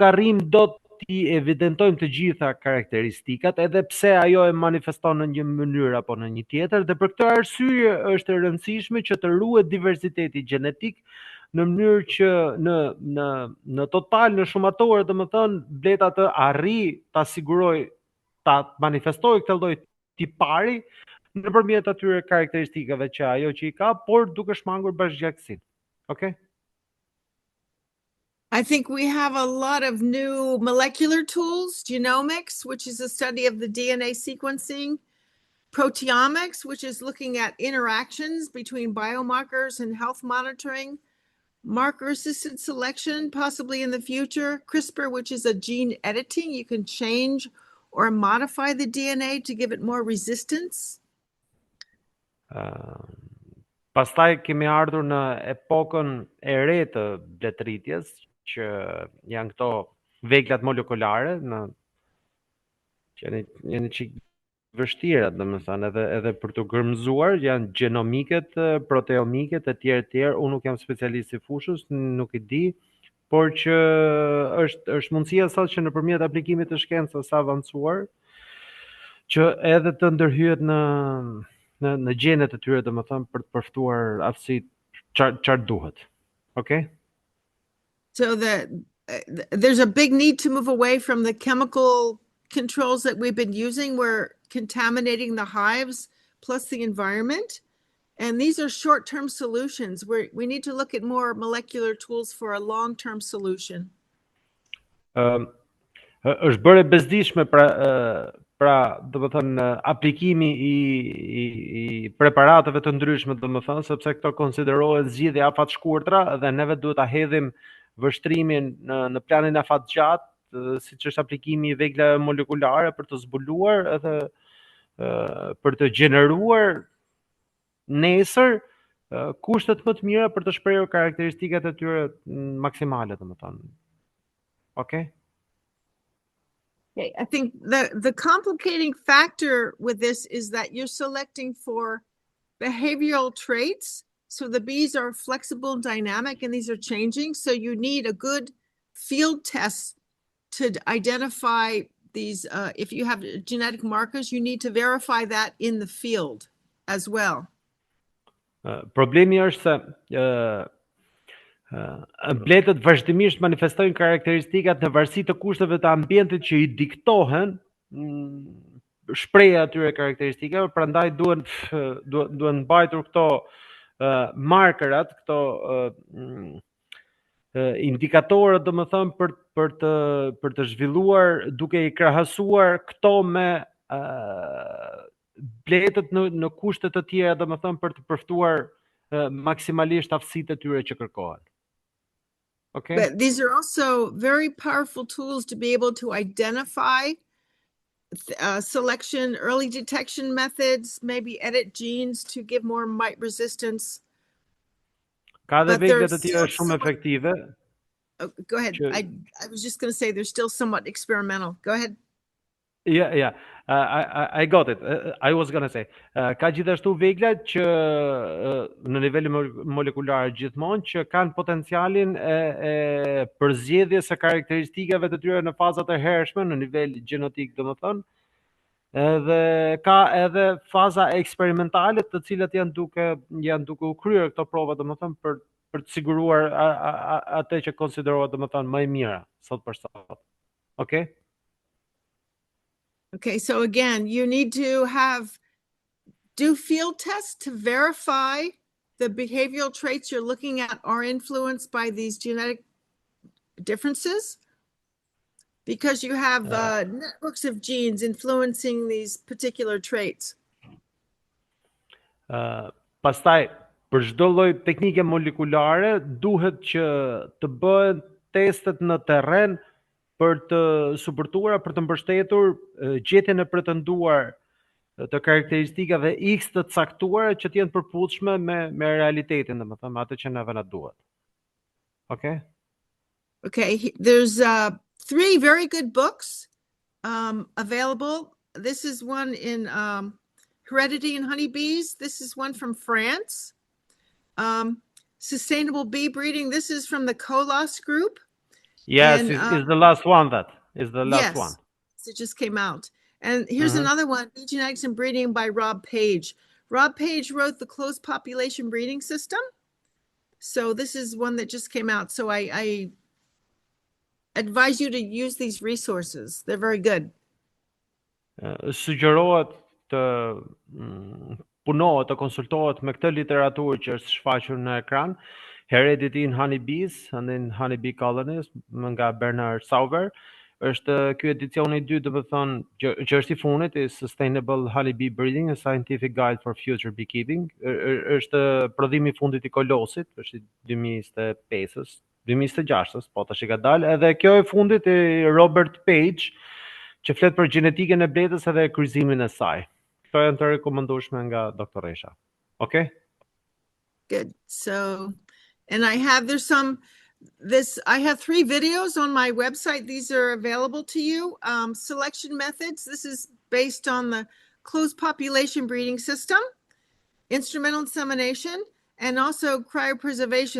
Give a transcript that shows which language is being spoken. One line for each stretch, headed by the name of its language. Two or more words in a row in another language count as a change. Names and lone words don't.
Albanian: arrim dot t'i evidentojmë të gjitha karakteristikat, edhe pse ajo e manifeston në një mënyrë apo në një tjetër, dhe për këtë arsye është e rëndësishme që të ruhet diversiteti gjenetik në mënyrë që në total, në shumatore, domethënë, bleta të arrijë ta sigurojë, ta manifestojë këtë lloj tipari nëpërmjet atyre karakteristikave që ajo që i ka, por duke shmangur bashkëgjaktësinë.
English: Okay? I think we have a lot of new molecular tools, genomics, which is a study of the DNA sequencing, proteomics, which is looking at interactions between biomarkers and health monitoring, marker-assisted selection, possibly in the future, CRISPR, which is a gene editing. You can change or modify the DNA to give it more resistance.
Albanian: Pastaj kemi ardhur në epokën e re të bletëritjes, që janë këto veglat molekulare, që janë çik vështira, domethënë, edhe për të gërmëzuar, janë genomiket, proteomiket e tjerë. Unë nuk jam specialist i fushës, nuk i di, por që është mundësia sot që nëpërmjet aplikimit të shkencës së avancuar, që edhe të ndërhyet në gjenet e tyre, domethënë, për të përftuar aftësitë çfarë duhet.
English: Okay? So there's a big need to move away from the chemical controls that we've been using. We're contaminating the hives plus the environment. And these are short-term solutions. We need to look at more molecular tools for a long-term solution.
Albanian: Është bërë e bezdishme pra domethënë aplikimi i preparateve të ndryshme, domethënë, sepse këto konsiderohen zgjidhje afatshkurtra dhe neve duhet ta hedhim vështrimin në planin afatgjatë, siç është aplikimi i veglave molekulare për të zbuluar edhe për të gjeneruar nesër kushtet më të mira për të shprehur karakteristikat e tyre maksimale, domethënë.
English: Okay? Okay, I think the complicating factor with this is that you're selecting for behavioral traits. So the bees are flexible and dynamic, and these are changing. So you need a good field test to identify these. If you have genetic markers, you need to verify that in the field as well.
Albanian: Problemi është se bletët vazhdimisht manifestojnë karakteristikat në varësi të kushteve të ambientit që i diktohen shprehja atyre karakteristikave, prandaj duhen mbajtur këto markerat, këto indikatorët, domethënë, për të zhvilluar duke i krahasuar këto me bletët në kushte të tjera, domethënë, për të përftuar maksimalisht aftësitë e tyre që kërkohen.
English: Okay? But these are also very powerful tools to be able to identify selection, early detection methods, maybe edit genes to give more mite resistance.
Albanian: Ka dhe
English: But they're
Albanian: vegle të tjera
English: still
Albanian: shumë
English: somewhat,
Albanian: efektive
English: oh, go ahead.
Albanian: që
English: I was just going to say they're still somewhat experimental. Go ahead. yeah. I got it. I was gonna say.
Albanian: Ka gjithashtu vegla që në nivel molekular gjithmonë që kanë potencialin e përzgjedhjes së karakteristikave të tyre në fazat e hershme në nivel gjenetik, domethënë. Edhe ka edhe faza eksperimentale të cilat janë duke u kryer këto prova domethënë për të siguruar atë që konsiderohet domethënë më e mira sot për sot.
English: Okay? Okay, so again, you need to do field tests to verify the behavioral traits you're looking at are influenced by these genetic differences, because you have networks of genes influencing these particular traits.
Albanian: Pastaj, për çdo lloj teknike molekulare duhet që të bëhen testet në terren për të suportuar, për të mbështetur gjetjen e pretenduar të karakteristikave X të caktuara që të jenë përputhshme me realitetin, domethënë me atë që neve na duhet.
English: Okay? Okay, there's 3 very good books available. This is one in Heredity in Honeybees. This is one from France. Sustainable Bee Breeding. This is from the Colas group. Yes, And, is the last one that is the last yes, one. it just came out. And here's another one, Bee Genetics and Breeding by Rob Page. Rob Page wrote the Closed Population Breeding System. So this is one that just came out. So I advise you to use these resources. They're very good.
Albanian: Sugjerohet të punohet, të konsultohet me këtë literaturë që është shfaqur në ekran, Heredity in Honeybees and in Honeybee Colonies nga Bernard Sauver. Është ky edicioni I dytë, domethënë që është I fundit, i Sustainable Honeybee Breeding, a Scientific Guide for Future Beekeeping. Është prodhimi I fundit I Kolosit, është I 2025-s, 2026-s, po tash I ka dalë, edhe kjo e fundit I Robert Page, që flet për gjenetikën e bletës edhe kryqëzimin e saj. Këto janë të rekomandueshme nga doktoresha.
English: Okay? Good. So, and I have 3 videos on my website. These are available to you. Selection methods. This is based on the closed population breeding system, instrumental insemination, and also cryopreservation.